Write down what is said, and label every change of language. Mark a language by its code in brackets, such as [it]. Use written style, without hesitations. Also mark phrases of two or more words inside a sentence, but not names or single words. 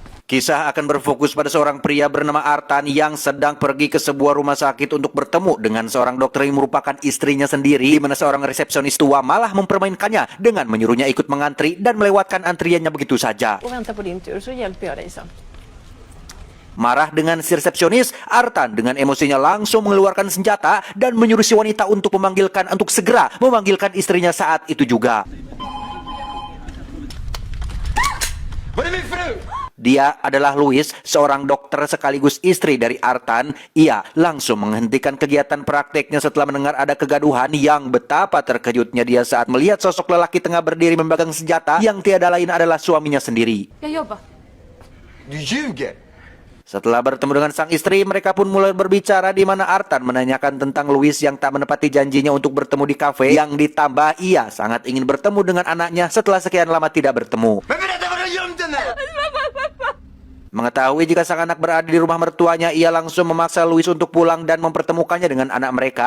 [id] Kisah akan berfokus pada seorang pria bernama Artan yang sedang pergi ke sebuah rumah sakit untuk bertemu dengan seorang dokter yang merupakan istrinya sendiri, di mana seorang resepsionis tua malah mempermainkannya dengan menyuruhnya ikut mengantri dan melewatkan antriannya begitu saja. [sv] Och vänta på din tur så hjälper jag dig sen. [id] Marah dengan si resepsionis, Artan dengan emosinya langsung mengeluarkan senjata dan menyuruh si wanita untuk segera memanggilkan istrinya saat itu juga. Dia adalah Louis, seorang dokter sekaligus istri dari Artan. Ia langsung menghentikan kegiatan prakteknya setelah mendengar ada kegaduhan. Yang betapa terkejutnya dia saat melihat sosok lelaki tengah berdiri memegang senjata yang tiada lain adalah suaminya sendiri. [sv] Jag jobbar. Du ljuger! [id] Setelah bertemu dengan sang istri, mereka pun mulai berbicara di mana Artan menanyakan tentang Louis yang tak menepati janjinya untuk bertemu di kafe. Yang ditambah ia sangat ingin bertemu dengan anaknya setelah sekian lama tidak bertemu. Mengetahui jika sang anak berada di rumah mertuanya, ia langsung memaksa Louis untuk pulang dan mempertemukannya dengan anak mereka.